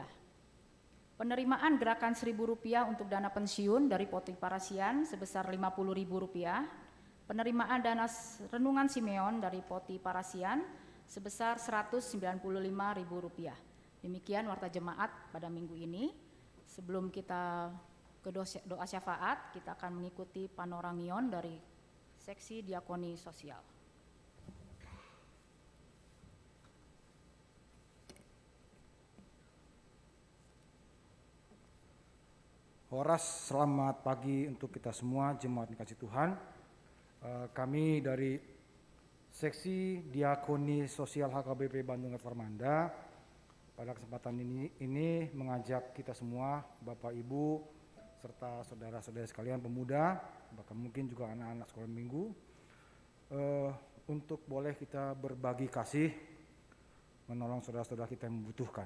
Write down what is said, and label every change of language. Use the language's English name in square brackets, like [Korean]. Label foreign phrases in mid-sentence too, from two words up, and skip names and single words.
[Indonesian] Penerimaan gerakan Rp1.000 untuk dana pensiun dari Poti Parasian sebesar Rp50.000. Penerimaan dana renungan Simeon dari Poti Parasian sebesar Rp195.000. Demikian warta jemaat pada minggu ini. Sebelum kita ke doa syafaat, kita akan mengikuti panorangion dari seksi diakoni sosial. Horas, selamat pagi untuk kita semua jemaat yang kasih Tuhan. Kami dari seksi diakoni sosial HKBP Bandung Reformanda pada kesempatan ini mengajak kita semua, Bapak Ibu serta saudara-saudara sekalian pemuda, bahkan mungkin juga anak-anak sekolah minggu, untuk boleh kita berbagi kasih, menolong saudara-saudara kita yang membutuhkan.